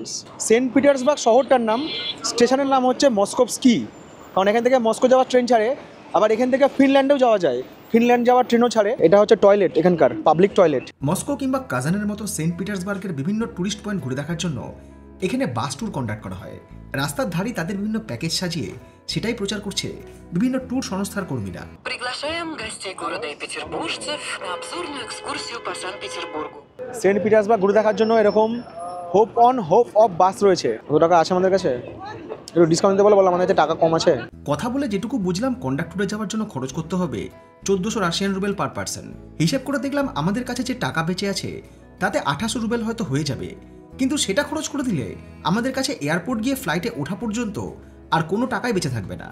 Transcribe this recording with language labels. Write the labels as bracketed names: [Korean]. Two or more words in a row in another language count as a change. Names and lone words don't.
[Bangla] সেন্ট পিটার্সবার্গ শহরটার নাম, স্টেশনের নাম হচ্ছে মস্কোভস্কি, কারণ এখান থেকে মস্কো যাওয়ার ট্রেন ছাড়ে, আবার এখান থেকে ফিনল্যান্ডেও যাওয়া যায়, ফিনল্যান্ড যাওয়ার ট্রেনও ছাড়ে। এটা হচ্ছে টয়লেট, এখানকার [English] public toilet. [Bangla] মস্কো কিংবা কাজানের মতো সেন্ট পিটার্সবার্গের বিভিন্ন টুরিস্ট পয়েন্ট ঘুরে দেখার জন্য এখানে [English] bus tour conduct [Bangla] করা হয়। রাস্তার ধারেই তাদের বিভিন্ন প্যাকেজ সাজিয়ে সেটাই প্রচার করছে বিভিন্ন ট্যুর সংস্থার কর্মীরা। [Russian] Приглашаем гостей города и петербуржцев на обзорную экскурсию по Санкт-Петербургу. [Bangla] সেন্ট পিটার্সবার্গ ঘুরে দেখার জন্য এরকম [English] hop off bus [Bangla] রয়েছে। কত টাকা আছে আমাদের কাছে? একটু ডিসকাউন্ট দিতে বলো, আমাদের কাছে টাকা কম আছে। কথা বলে যেটুকু বুঝলাম, কন্ডাক্টরে যাওয়ার জন্য খরচ করতে হবে 1400 [English] Russian ruble per person. [Bangla] হিসাব করে দেখলাম আমাদের কাছে যে টাকা বেঁচে আছে তাতে 2800 রুবেল হয়তো হয়ে যাবে, কিন্তু সেটা খরচ করে দিলে আমাদের কাছে এয়ারপোর্ট গিয়ে ফ্লাইটে ওঠা পর্যন্ত আর কোনো টাকাই বেঁচে থাকবে না।